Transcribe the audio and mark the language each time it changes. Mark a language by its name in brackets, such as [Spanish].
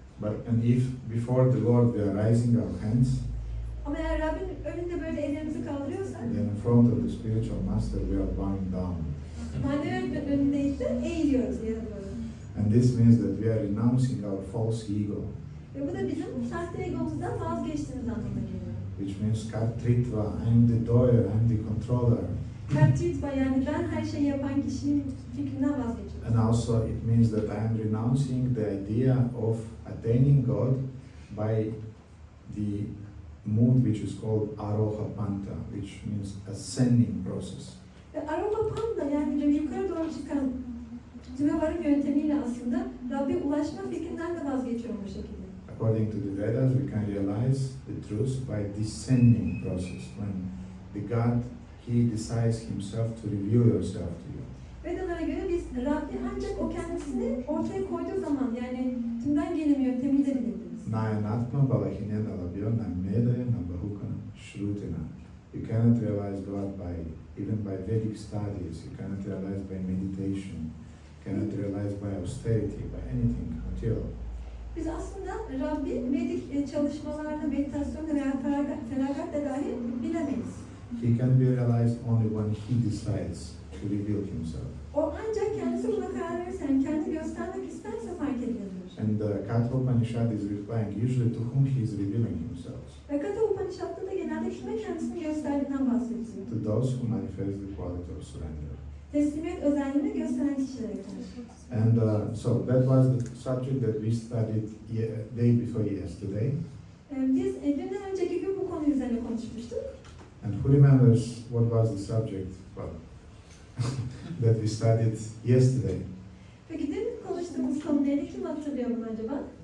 [English] And if before the Lord we are raising our hands, [Turkish] Ama eğer Rabbin önünde böyle ellerimizi kaldırıyorsak, [English] then in front of the spiritual master we are bowing down. [Turkish] manevi önündeyiz de eğiliyoruz yere doğru. [English] And this means that we are renouncing our false ego, [Turkish] Ve bu da bizim sahte egomuzdan vazgeçtiğimiz anlamına geliyor. [English] which means kartritva, I'm the doer, I'm the controller. [Turkish] Kartritva yani ben her şeyi yapan kişinin fikrinden vazgeçiyorum. [English] And also it means that I am renouncing the idea of attaining God by the mood which is called aroha panta, which means ascending process. [Turkish] Ve aroha panta yani böyle yukarı doğru çıkan tüme varım yöntemiyle aslında Rabbe ulaşma fikrinden de vazgeçiyorum bu şekilde. [English] According to the Vedas, we can realize the truth by descending process, when the God, He decides Himself to reveal Yourself to you. [Turkish] Vedalara göre biz Rabbi ancak o kendisini ortaya koyduğu zaman yani tümden gelim yöntemiyle bilebiliriz. [Sanskrit] Nayanatma balahinen alabyo namedaya nabahukana shrutena. [English] You cannot realize God even by Vedic studies. You cannot realize by meditation. You cannot realize by austerity, by anything material. [Turkish] Biz aslında Rabbi Vedik çalışmalarla, meditasyonla veya feragatla dahi bilemeyiz. [English] He can be realized only when He decides to reveal Himself. [Turkish] O ancak kendisi buna karar verirse, yani kendi göstermek isterse fark edilebilir. [English] And the Katha Upanishad is replying usually to whom He is revealing Himself. [Turkish] Ve Katha Upanishad'da da genelde kime kendisini gösterdiğinden bahsediyor. [English] To those who manifest the quality of surrender. [Turkish] Teslimiyet özelliğini gösteren kişilere karşı. [English] And so that was the subject that we studied day before yesterday. [Turkish] Biz dünden önceki gün bu konu üzerine konuşmuştuk. [English] And who remembers what was the subject that we studied yesterday? [Turkish] Peki dün konuştuğumuz konu neydi? Kim hatırlıyor bunu acaba?